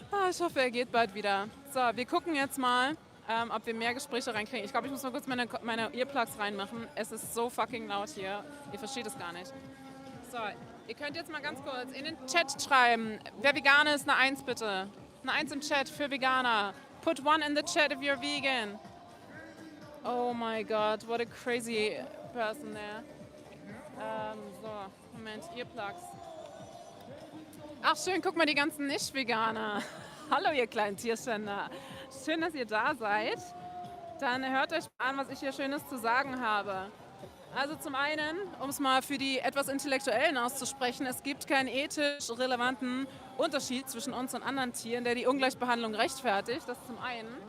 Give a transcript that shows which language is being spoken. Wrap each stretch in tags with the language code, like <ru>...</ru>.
<de>Ich hoffe, er geht bald wieder. So, wir gucken jetzt mal, ob wir mehr Gespräche reinkriegen. Ich glaube, ich muss mal kurz meine Earplugs reinmachen. Es ist so fucking laut hier. Ihr versteht es gar nicht. So, ihr könnt jetzt mal ganz kurz in den Chat schreiben. Wer vegan ist, eine 1 bitte. Eine 1 im Chat für Veganer.</de> <en>Put 1 in the chat if you're vegan. Oh my God, what a crazy person there.</en> <de>So, Moment, Earplugs. Ach schön, guck mal, die ganzen Nicht-Veganer. Hallo ihr kleinen Tierständer. Schön, dass ihr da seid. Dann hört euch mal an, was ich hier Schönes zu sagen habe. Also zum einen, um es mal für die etwas Intellektuellen auszusprechen, es gibt keinen ethisch relevanten Unterschied zwischen uns und anderen Tieren, der die Ungleichbehandlung rechtfertigt. Das zum einen.</de>